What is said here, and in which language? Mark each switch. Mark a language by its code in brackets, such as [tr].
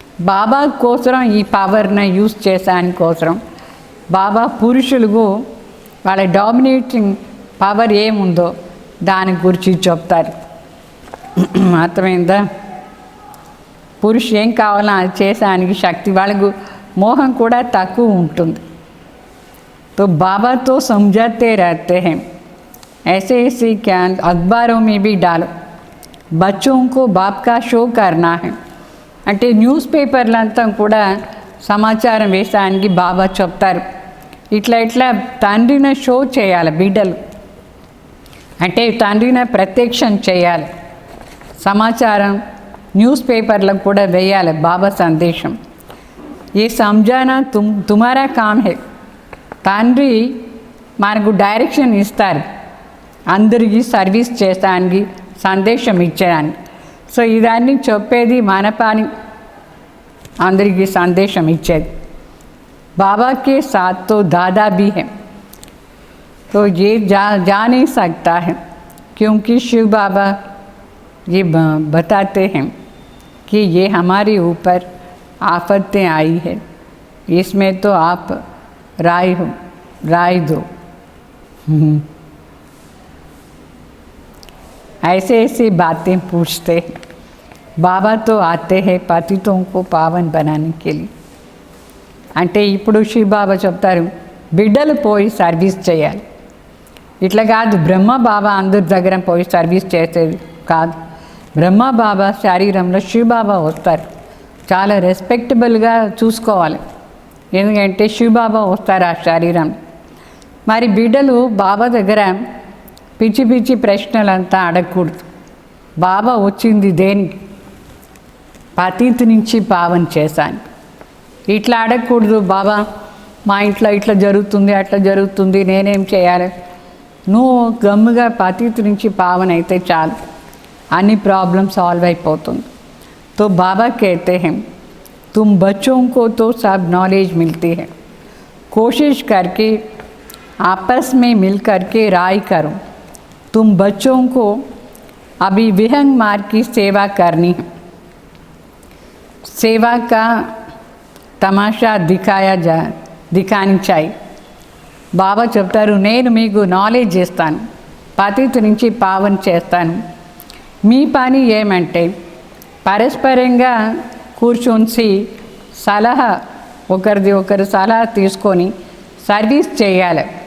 [te] బాబా కోసం ఈ పవర్ని యూజ్ చేసాని కోసం బాబా పురుషులకు వాళ్ళ డామినేటింగ్ పవర్ ఏముందో దాని గురించి చెప్తారు. అర్థమైందా? పురుషు ఏం కావాలో అది చేసానికి శక్తి, వాళ్ళకు మోహం కూడా తక్కువ ఉంటుంది. [hi] तो बाबा तो समझाते रहते हैं, ऐसे ऐसे क्या अखबारों में भी डालो, बच्चों को बाप का शो करना है. [te] అంటే న్యూస్ పేపర్లంతా కూడా సమాచారం వేసానికి బాబా చెప్తారు. ఇట్లా తండ్రిని షో చేయాలి బిడ్డలు, అంటే తండ్రిని ప్రత్యక్షం చేయాలి. సమాచారం న్యూస్ పేపర్లకు కూడా వేయాలి బాబా సందేశం. [hi] ఏ సమझाना तुम्हारा काम है. [te] తండ్రి మనకు డైరెక్షన్ ఇస్తారు అందరికీ సర్వీస్ చేస్తానికి, సందేశం ఇచ్చేదానికి. సో ఇదాన్ని చెప్పేది మన పని, అందరికీ సందేశం ఇచ్చేది. [hi] బాబాకే సాత్ తో దాదా भी है, तो ये जा नहीं सकता है क्योंकि शिव बाबा ये बताते हैं कि ये हमारे ऊपर आफतें आई है, इसमें तो आप राय दो. ऐसे ऐसी बातें पूछते हैं. बाबा तो आते हैं पतितों को पावन बनाने के लिए. [te] అంటే ఇప్పుడు శివ బాబా చెప్తారు బిడ్డలు పోయి సర్వీస్ చేయాలి. ఇట్లా కాదు బ్రహ్మ బాబా అందరి దగ్గర పోయి సర్వీస్ చేసేది కాదు. బ్రహ్మ బాబా శరీరంలో శివ బాబా వస్తారు, చాలా రెస్పెక్టబుల్గా చూసుకోవాలి. ఎందుకంటే శివబాబా వస్తారు ఆ శరీరం. మరి బిడ్డలు బాబా దగ్గర పిచ్చి పిచ్చి ప్రశ్నలంతా అడగకూడదు. బాబా వచ్చింది దేనికి? పతిత్ నుంచి పావన చేశాను. ఇట్లా అడగకూడదు. బాబా మా ఇంట్లో ఇట్లా జరుగుతుంది అట్లా జరుగుతుంది నేనేం చేయాలి? నువ్వు గమ్ముగా పతిత్ నుంచి పావన అయితే చాలు, అన్ని ప్రాబ్లం సాల్వ్ అయిపోతుంది. [hi] తో బాబా कहते हैं तुम बच्चों को तो सब नॉलेज मिलती है, कोशिश करके आपस में मिल करके राय करो. तुम बच्चों को अभी विहंग मार्ग की सेवा करनी है. सेवा का तमाशा दिखानी चाहिए. [te] బాబా చెప్తారు నేను మీకు నాలెడ్జ్ ఇస్తాను, పతిత్ నుంచి పావన చేస్తాను. మీ పని ఏమంటే పరస్పరంగా కూర్చొని సలహా ఒకరిది ఒకరు సలహా తీసుకొని సర్వీస్ చేయాలి.